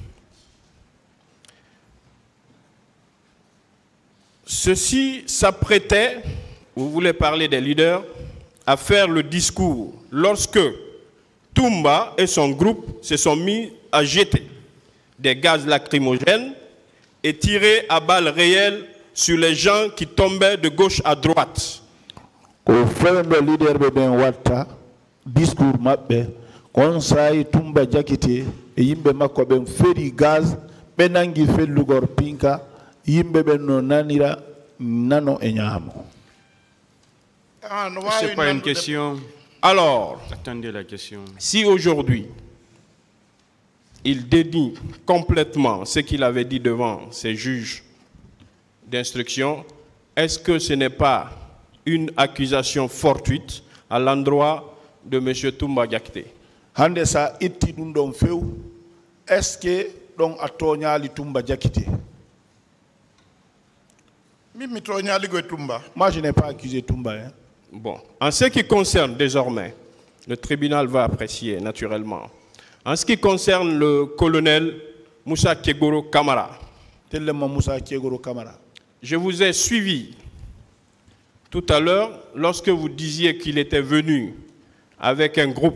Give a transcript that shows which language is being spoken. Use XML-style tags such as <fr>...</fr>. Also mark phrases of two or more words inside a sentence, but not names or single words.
<fr>Ceci s'apprêtait, vous voulez parler des leaders, à faire le discours lorsque Toumba et son groupe se sont mis à jeter des gaz lacrymogènes et tirer à balles réelles sur les gens qui tombaient de gauche à droite.</fr> <ff>ko fewndo leader be ben watta discours mabbe kon say Tumba Jakite e yimbe makko ben feri gaz be nangi fellugor pinka yimbe ben no nanira nano e nyamo.</ff> <fr>C'est pas une question. Alors, Attendez la question. si aujourd'hui il dédie complètement ce qu'il avait dit devant ses juges d'instruction, est-ce que ce n'est pas une accusation fortuite à l'endroit de M. Tumba Jakite?</fr> <ff>Hande sa itti dum don few</ff> <fr>est-ce que</fr> <ff>don atoñali Tumba Jakite?</ff> <fr>Moi je n'ai pas accusé Tumba hein. Bon, en ce qui concerne désormais, le tribunal va apprécier naturellement. En ce qui concerne le colonel Moussa Kegoro Kamara, je vous ai suivi tout à l'heure lorsque vous disiez qu'il était venu avec un groupe.</fr>